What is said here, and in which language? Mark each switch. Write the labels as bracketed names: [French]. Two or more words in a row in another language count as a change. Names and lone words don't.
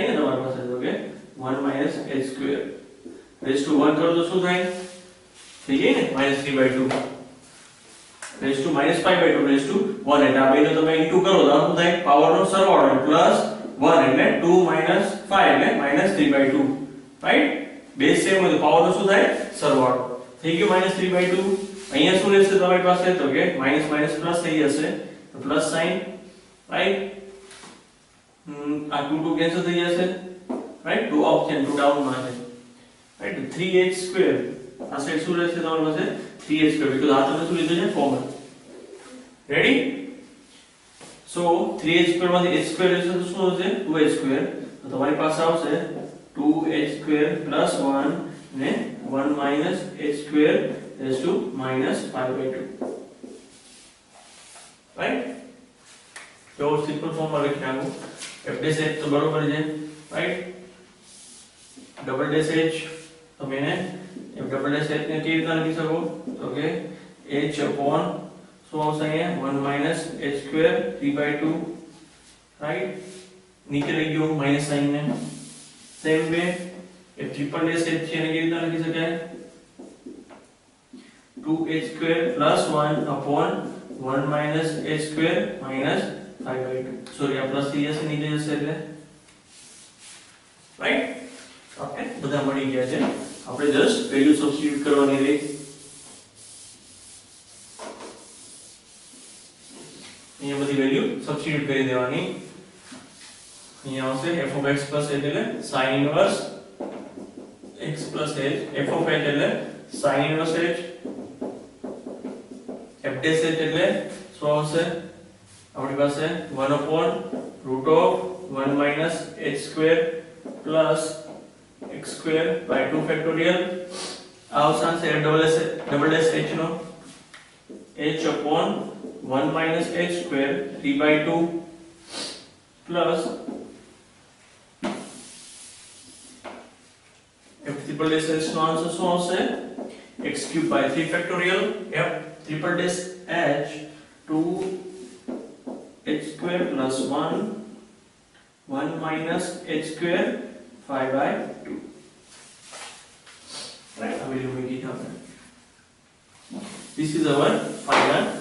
[Gujarati] ને તમારી પાસે તો કે [English] 1 minus h square raised to 1 [Gujarati] કરો તો શું થાય થઈ જાય ને [English] minus 3 by 2 raised to minus 5 by 2 raised to 1 [Gujarati] એટલે આ બેનો તમે ઇન્ટુ કરો તો શું થાય પાવર નો સરવાળો પ્લસ 1 એટલે 2 minus 5 એટલે [English] minus 3 by 2 [Gujarati] રાઈટ બે સેમ હોય તો પાવર નો શું થાય સરવાળો થઈ ગયો [English] minus 3 by 2 [Gujarati] અહીંયા શું રહેશે તમારી પાસે તો કે [English] minus minus [Gujarati] પ્લસ થઈ જશે તો [English] plus sign right [Gujarati] આ 2 2 કેન્સલ થઈ જશે રાઈટ 2 અપ છે 2 ડાઉન માં છે રાઈટ [English] 3h square [Gujarati] આ સાઈડ શું રહેશે તમારી પાસે [English] 3h square because [Gujarati] આ તમે શું લીધું છે [English] common ready so 3h square [Gujarati] માંથી [English] h square [Gujarati] રહેશે તો શું હશે [English] 2h square [Gujarati] તો તમારી પાસે આવશે [English] 2h square plus 1 ને 1 minus h square raised to minus 5 by 2 [Gujarati] right તો [English] simple form [Gujarati] માં લખી નાખો [English] f dash h [Gujarati] તો બરોબર છે right [English] double dash h [Gujarati] તમે એને [English] f double dash h [Gujarati] ને કેવી રીતે લખી શકો તો કે [English] h upon [Gujarati] શું આવશે અહીંયા [English] 1 minus h square 3 by 2 [Gujarati] right નીચે લઈ ગયો [English] minus sign [Gujarati] ને [English] same way [Gujarati] એ [English] triple dash h [Gujarati] છે એને કેવી રીતે લખી શકાય [English] 2h square plus 1 upon 1 minus h square minus 5/2. [Gujarati] સોરી આ પ્લસ થઈ જશે નીચે જશે એટલે રાઈટ. ઓકે બધા મળી ગયા છે. આપણે [English] just value substitute [Gujarati] કરવાની રહી. અહીંયા બધી [English] value substitute [Gujarati] કરી દેવાની. અહીંયા આવશે [English] f of x plus h [Gujarati] એટલે [English] sin inverse x plus h, f of h [Gujarati] એટલે [English] sin inverse h, f dash h [Gujarati] એટલે શું આવશે આપણી પાસે [English] 1 upon root of 1 minus h square plus x square by 2 factorial. [Gujarati] આવશે [English] double dash h [Gujarati] નો [English] h upon 1 minus h square 3/2 plus f triple dash h [Gujarati] નો આન્સર શું આવશે [English] x cube by 3 factorial f triple dash h 2h square plus 1 minus h square 5/2. Right, I will make it happen. This is our final answer.